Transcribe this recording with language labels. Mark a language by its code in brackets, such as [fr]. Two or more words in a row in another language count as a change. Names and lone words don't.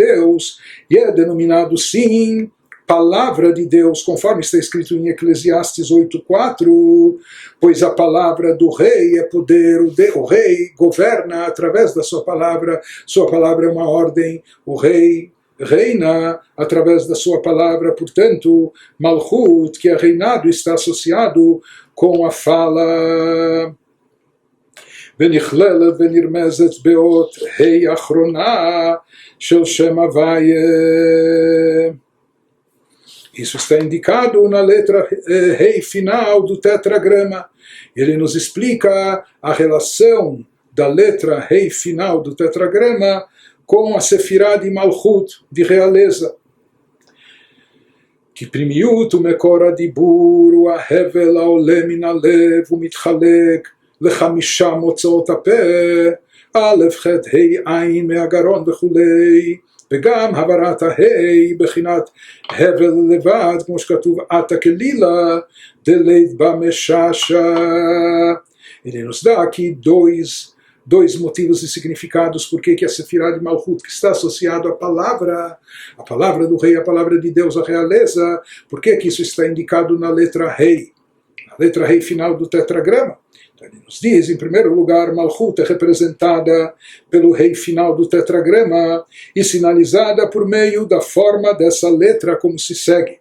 [pt] Deus, e é denominado, sim, palavra de Deus, conforme está escrito em Eclesiastes 8:4, pois a palavra do rei é poder, o rei governa através da sua palavra é uma ordem, o rei reina através da sua palavra, portanto, Malchut, que é reinado, está associado com a fala. [he] ונכללת ונרמזת באות ה' האחרונה של שם הוויה. [pt] Isso está indicado na letra Rei final do tetragrama. Ele nos explica a relação da letra Rei final do tetragrama com a Sefirah de Malchut, de realeza. [he] כי פנימיות ומקור הדיבור הוא ההבל העולה מן הלב ומתחלק ל5 מוצאות הפה, א', ח', ה', עין מהגרון וכולי. וגם העברת ההי בחינת הבל לבד, כמו שכתוב עתה כלילה, דלית במשעשע. [pt] Ele nos dá aqui dois motivos e significados por que a Sefirah de Malchut, que está associado à palavra do rei, a palavra de Deus, a realeza, por que isso está indicado na letra rei, final do tetragrama. Então ele nos diz, em primeiro lugar, Malchut é representada pelo rei final do tetragrama e sinalizada por meio da forma dessa letra como se segue.